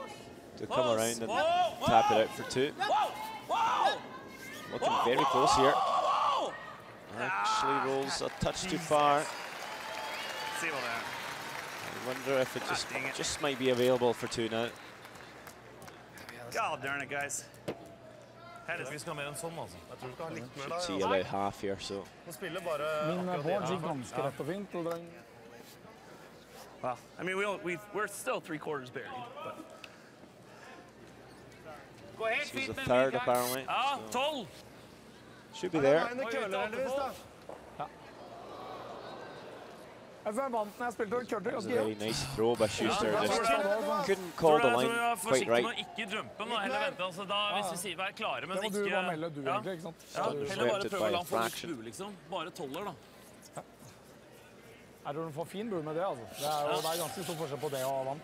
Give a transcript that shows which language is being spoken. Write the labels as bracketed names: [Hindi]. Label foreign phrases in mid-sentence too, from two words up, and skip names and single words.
[English] to come around and tap it out for 2. Looking very close here. Actually rolls a touch too far. See what that. I wonder if it just might be available for 2 now. God darn it, guys. [Norwegian] Vi skal ha mer enn sånn, altså. Jeg tror vi skal ha litt mer [English] Should [Norwegian] der. [English] see about half here, so. [Norwegian] Vi spiller bare Min akkurat [English] board [Norwegian] det gikk her. ganske rett og fint. Og den [English] Well, I mean, we're still 3/4 buried. But. This was the 3rd apparently. [Norwegian] Ja, 12. [English] Should be there. [Norwegian] Nei, det køler heldigvis, da. Jeg vant når jeg spilte curler [English] It was a [Norwegian] ganske [English] very [Norwegian] jevnt. [English] nice throw by Schuster. [Norwegian] Ja, [English] Just couldn't call [Norwegian] Tror [English] the [Norwegian] jeg [English] line [Norwegian] er [English] quite [Norwegian] forsiktig med å [English] right. [Norwegian] ikke jumpe, men heller vente. Altså, da, hvis vi sier vær klare, men Det må ikke... du bare melde, du Ja. egentlig, ikke sant? Ja, Så du- heller bare [English] Swept it [Norwegian] prøve å [English] by [Norwegian] la [English] a [Norwegian] han få litt [English] fraction. [Norwegian] bue, liksom. Bare 12-er, da. Jeg tror du får fin bue med det, altså. Det er ganske stor forskjell på det og vant.